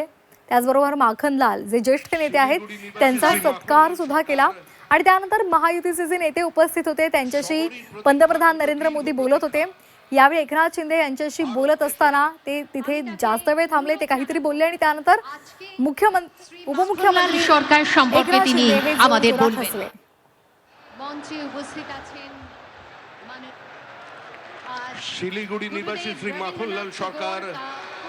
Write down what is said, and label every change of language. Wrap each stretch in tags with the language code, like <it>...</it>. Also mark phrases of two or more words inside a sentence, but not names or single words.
<mr>त्याचबरोबर माखनलाल जे ज्येष्ठ नेते आहेत त्यांचा सत्कार सुद्धा केला आणि त्यानंतर महायुतीचे जे नेते उपस्थित होते त्यांच्याशी पंतप्रधान नरेंद्र मोदी बोलत होते। यावेळी एकनाथ शिंदे यांच्याशी बोलत असताना ते तिथे जास्त वेळ थांबले, ते काहीतरी बोलले आणि त्यानंतर उपमुख्यमंत्री</mr> <bn>সরকার সম্পর্কে তিনি আমাদের বলবেন। মঞ্চে উপস্থিত আছেন শিলিগুড়ি নিবাসী শ্রী মাখনলাল সরকার</bn>